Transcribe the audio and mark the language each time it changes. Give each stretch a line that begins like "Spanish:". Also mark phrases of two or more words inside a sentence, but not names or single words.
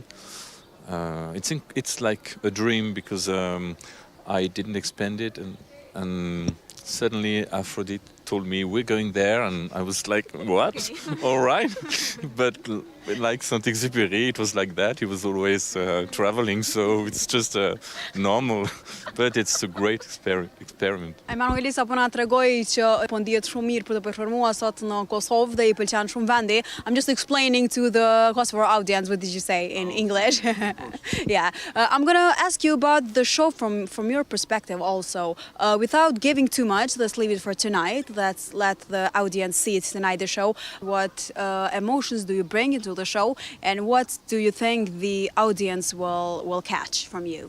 English: It's like a dream because I didn't expect it, and suddenly Aphrodite told me, we're going there, and I was like, what? All right. But like Saint-Exupéry, it was like that. He was always traveling, so it's just normal. But it's a great experiment.
Albanian: Emanuelisa po na tregoi që po ndihet shumë mirë për të performuar sot në Kosovë dhe i pëlqen shumë vendi.
English: I'm just explaining to the Kosovo audience, what did you say in English? Yeah. I'm going to ask you about the show from your perspective also. Without giving too much, let's leave it for tonight. Let's let the audience see it tonight, the show. What emotions do you bring into the show, and what do you think the audience will catch from you?